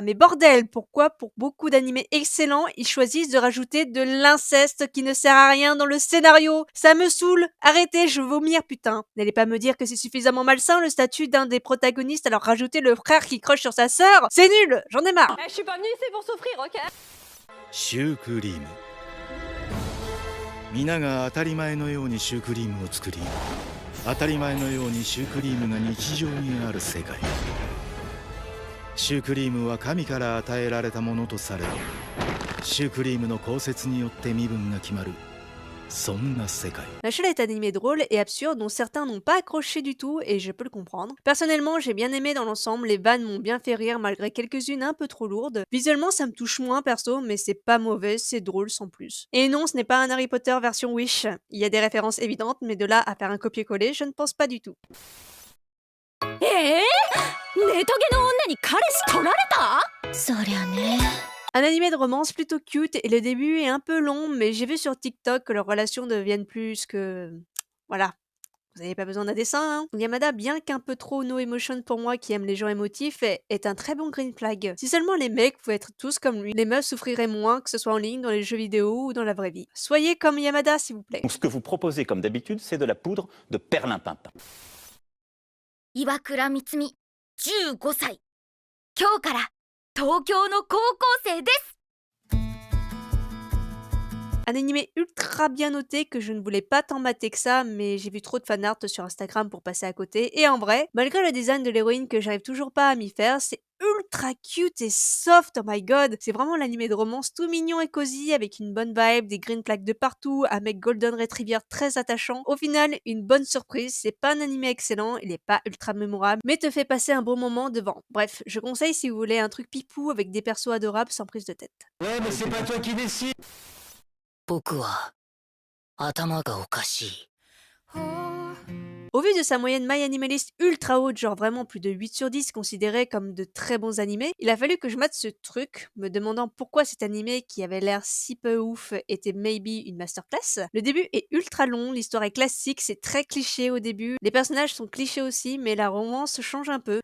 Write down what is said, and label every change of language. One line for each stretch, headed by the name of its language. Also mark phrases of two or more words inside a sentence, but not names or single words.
French: Mais bordel, pourquoi pour beaucoup d'animés excellents, ils choisissent de rajouter de l'inceste qui ne sert à rien dans le scénario? Ça me saoule. Arrêtez, je veux vomir, putain. N'allez pas me dire que c'est suffisamment malsain le statut d'un des protagonistes, alors rajoutez le frère qui croche sur sa sœur. C'est nul, j'en ai marre. Je suis pas venue ici pour souffrir, ok?
Japanese: シュークリーム。皆が当たり前のようにシュークリームを作り、当たり前のようにシュークリームが日常にある世界。シュークリームは神から与えられたものとされ、シュークリームの降雪によって身分が決まる。
French: La chaîne est animée drôle et absurde dont certains n'ont pas accroché du tout et je peux le comprendre. Personnellement, j'ai bien aimé dans l'ensemble, les vannes m'ont bien fait rire malgré quelques-unes un peu trop lourdes. Visuellement, ça me touche moins perso, mais c'est pas mauvais, c'est drôle sans plus. Et non, ce n'est pas un Harry Potter version Wish. Il y a des références évidentes, mais de là à faire un copier-coller, je ne pense pas du tout.
Japanese: ネトゲの女に彼氏取られた？そりゃね。
French: Un animé de romance plutôt cute et le début est un peu long, mais j'ai vu sur TikTok que leurs relations deviennent plus que... Voilà. Vous n'avez pas besoin d'un dessin, hein. Yamada, bien qu'un peu trop
English: no emotion
French: pour moi qui aime les gens émotifs, est un très bon
English: green flag.
French: Si seulement les mecs pouvaient être tous comme lui, les meufs souffriraient moins que ce soit en ligne, dans les jeux vidéo ou dans la vraie vie. Soyez comme Yamada, s'il vous plaît. Donc ce que vous proposez comme d'habitude, c'est de la poudre de perlimpinpin.
Japanese: 岩倉光美、15歳。今日から東京の高校生です。
French: Un animé ultra bien noté que je ne voulais pas tant mater que ça, mais j'ai vu trop de fanart sur Instagram pour passer à côté. Et en vrai, malgré le design de l'héroïne que j'arrive toujours pas à m'y faire, c'est ultra cute et soft,
English: oh my god.
French: C'est vraiment l'animé de romance tout mignon et cosy avec une bonne vibe, des
English: green flags
French: de partout, un mec
English: golden retriever
French: très attachant. Au final, une bonne surprise, c'est pas un animé excellent, il est pas ultra mémorable, mais te fait passer un bon moment devant. Bref, je conseille si vous voulez un truc pipou avec des persos adorables sans prise de tête. Ouais, mais c'est pas toi qui décide.
Japanese: 僕は頭がおかしい。
French: Au vu de sa moyenne My Animalist ultra haute, genre vraiment plus de 8 sur 10 considérés comme de très bons animés, il a fallu que je mate ce truc, me demandant pourquoi cet animé qui avait l'air si peu ouf était maybe une masterclass. Le début est ultra long, l'histoire est classique, c'est très cliché au début, les personnages sont clichés aussi, mais la romance change un peu.